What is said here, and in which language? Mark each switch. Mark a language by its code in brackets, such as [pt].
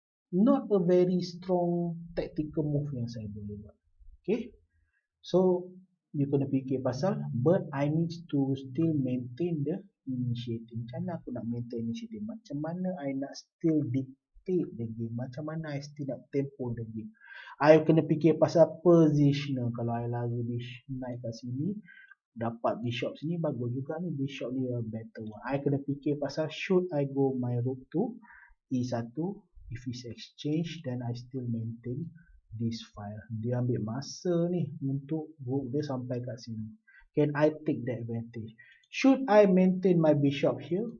[en] Not a very strong tactical move [ms] yang saya boleh buat. [en] Okay, so you [ms] kena fikir pasal, [en] but I need to still maintain the initiative. [ms] Macam mana aku nak [en] maintain initiative? [ms] Macam mana I nak [en] still dictate the game? [ms] Macam mana [en] I still [ms] nak [en] tempo the game? I [ms] kena fikir pasal [en] positional. [ms] Kalau I lari naik kat sini, dapat bishop sini, bagus juga ni. [en] Bishop ni a better one. I [ms] kena fikir pasal, [en] should I go my rook to E1? If it's exchange, then I still maintain this file. [ms] Dia ambil masa ni untuk rook dia sampai kat sini. [en] Can I take the advantage? Should I maintain my bishop here?